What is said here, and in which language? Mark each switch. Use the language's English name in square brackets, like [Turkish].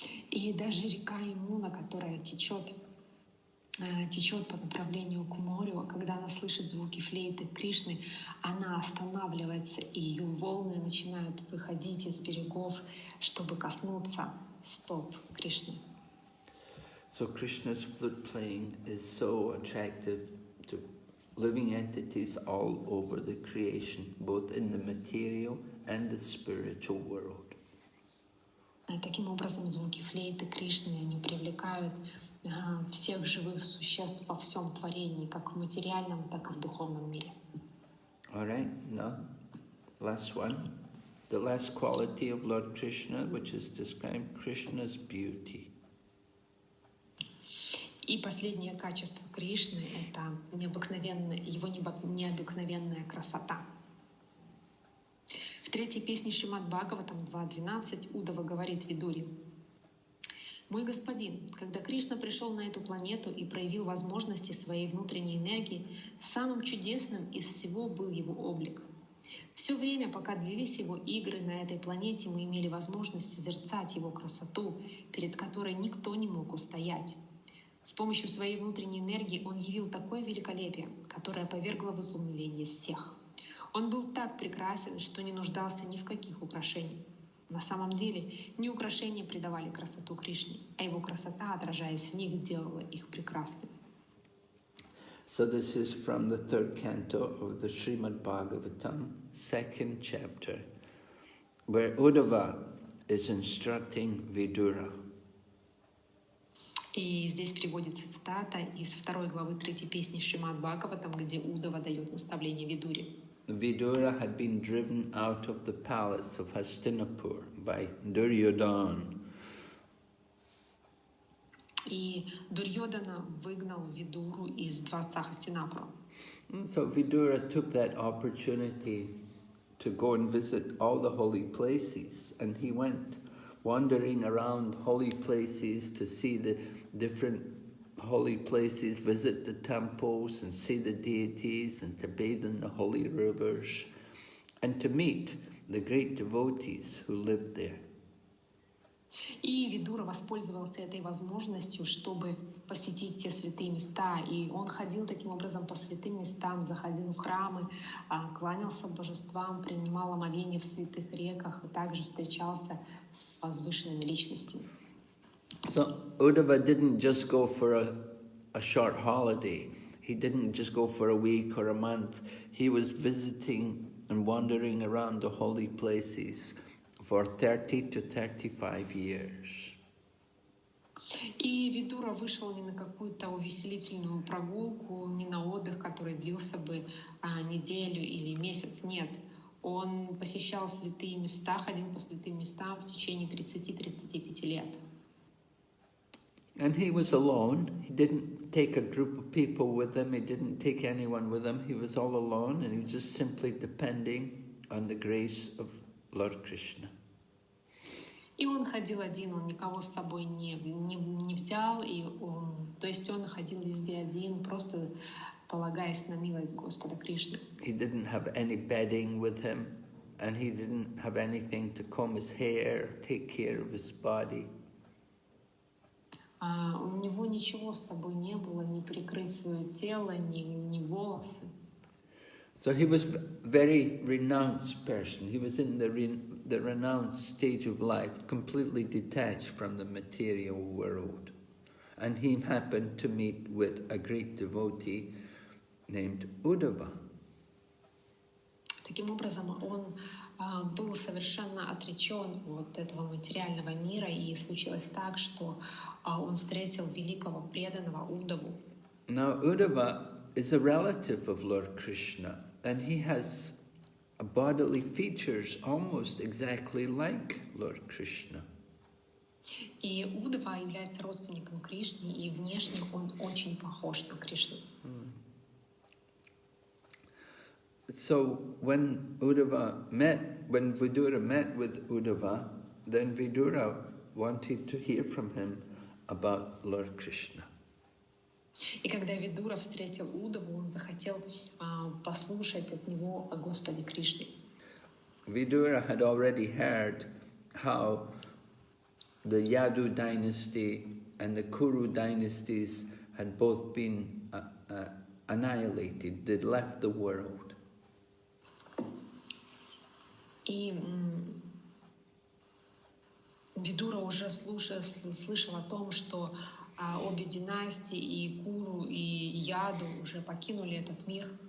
[Russian] И даже река Ямуна, которая течет по направлению к морю, когда она слышит звуки флейты Кришны, она останавливается, и ее волны начинают выходить из берегов, чтобы коснуться стоп Кришны. [English] So Krishna's flute playing is so attractive to living entities all over the creation, both in the material and the spiritual world. [Russian] Таким образом, звуки флейты Кришны, они привлекают всех живых существ во всем творении, как в материальном, так и в духовном мире. [English] All right, now, last one. The last quality of Lord Krishna, which is described, Krishna's beauty. [Russian] И последнее качество Кришны — это его необыкновенная красота. В третьей песне Шримад Бхагаватам 2.12 Удава говорит Видуре: «Мой господин, когда Кришна пришел на эту планету и проявил возможности своей внутренней энергии, самым чудесным из всего был его облик. Все время, пока длились его игры на этой планете, мы имели возможность созерцать его красоту, перед которой никто не мог устоять. С помощью своей внутренней энергии он явил такое великолепие, которое повергло в изумление всех. Он был так прекрасен, что не нуждался ни в каких украшениях. На самом деле, не украшения придавали красоту Кришне, а его красота, отражаясь в них, делала их прекрасными». [English] So this is from the third canto of the Srimad Bhagavatam, second chapter, where Uddhava is instructing Vidura. [Russian] И здесь приводится цитата из 2 главы 3 песни Шримад Бхагаватам, где Уддава дает наставление Видуре. [English] Vidura had been driven out of the palace of Hastinapur by Duryodhana. [Russian] И Дурьодана выгнал Видуру из дворца Хастинапура. [English] So Vidura took that opportunity to go and visit all the holy places, and he went wandering around holy places to see the different holy places, visit the temples and see the deities and to bathe in the holy rivers and to meet the great devotees who lived there. [Russian] И Видура воспользовался этой возможностью, чтобы посетить все святые места. И он ходил таким образом по святым местам, заходил в храмы, кланялся божествам, принимал омовение в святых реках и также встречался с возвышенными личностями. [English] So Uddhava didn't just go for a short holiday. He didn't just go for a week or a month. He was visiting and wandering around the holy places for 30 to 35 years. [Russian] И Видура вышел не на какую-то увеселительную прогулку, не на отдых, который длился бы неделю или месяц. Нет, он посещал святые места, ходил по святым местам в течение 30-35 лет. [English] And he was alone. He didn't take a group of people with him. He didn't take anyone with him. He was all alone, and he was just simply depending on the grace of Lord Krishna. [Russian] И он ходил один, он никого с собой не взял, то есть он ходил везде один, просто полагаясь на милость Господа Кришны. [English] He didn't have any bedding with him, and he didn't have anything to comb his hair, take care of his body. [Russian] У него ничего с собой не было, ни прикрыть свое тело, ни волосы. [English] So he was a very renounced person. He was in the renounced stage of life, completely detached from the material world. And he happened to meet with a great devotee named Uddhava. [Russian] Таким образом, он был совершенно отречен от этого материального мира, и случилось так, что он встретил великого преданного Уддаву. [English] Now Uddhava is a relative of Lord Krishna, and he has bodily features almost exactly like Lord Krishna. [Russian] И Уддава является родственником Кришны, и внешне он очень похож на Кришну. [English] So when Vidura met with Uddhava, then Vidura wanted to hear from him about Lord Krishna. [Russian] И когда Видура встретил Уддаву, он захотел послушать от него о Господе Кришне. [English] Vidura had already heard how the Yadu dynasty and the Kuru dynasties had both been annihilated. They'd left the world. [Russian] И Видура уже слышал о том, что обе династии, и Куру, и Яду, уже покинули этот мир.